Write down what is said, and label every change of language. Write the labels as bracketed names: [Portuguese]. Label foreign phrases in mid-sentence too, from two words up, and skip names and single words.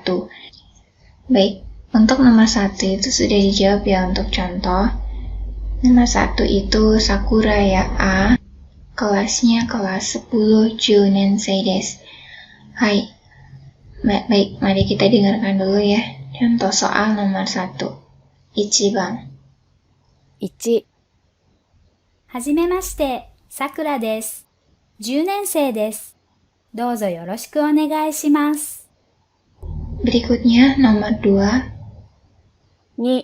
[Indonesian] Baik, untuk nomor 1 itu sudah dijawab ya untuk contoh. Nomor 1 itu Sakura ya A. Kelasnya kelas 10 [Japanese] 十年生です. [Indonesian] Hai. Baik, mari kita dengarkan dulu ya. Contoh soal nomor 1. Ichiban. 1. [Japanese] はじめまして、さくらです。10年生です。どうぞよろしくお願いします。 [Indonesian] Berikutnya nomor 2. 2.